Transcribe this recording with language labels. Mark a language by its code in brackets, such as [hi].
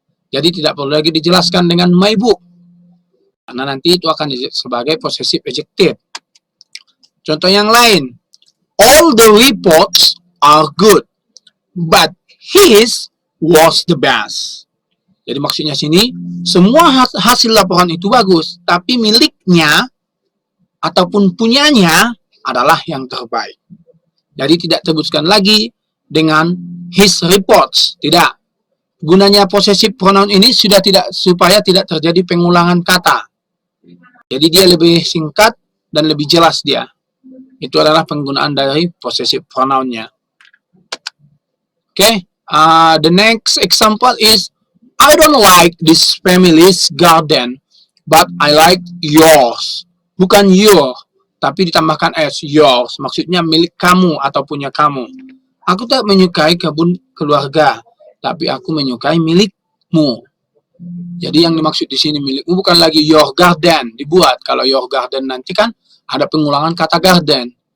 [id] Jadi tidak perlu lagi dijelaskan dengan [en] my book. [id] Karena nanti itu akan sebagai possessive adjective. Contoh yang lain. [en] All the reports are good, but his was the best. [id] Jadi maksudnya sini, semua hasil laporan itu bagus, tapi miliknya ataupun punyanya adalah yang terbaik. Jadi tidak terbutkan lagi dengan [en] his reports, [id] tidak. Gunanya possessive pronoun ini sudah tidak, supaya tidak terjadi pengulangan kata. Jadi dia lebih singkat dan lebih jelas dia. Itu adalah penggunaan dari possessive pronounnya. [en] Okay, the next example is I don't like this family's garden, but I like yours. [id] Bukan your, tapi ditambahkan s, yours. Maksudnya milik kamu atau punya kamu. Aku tak menyukai kebun keluarga, tapi aku menyukai milikmu. Jadi yang dimaksud di sini milikmu bukan lagi [en] your garden [id] dibuat. Kalau [en] your garden [id] nanti kan ada pengulangan kata garden.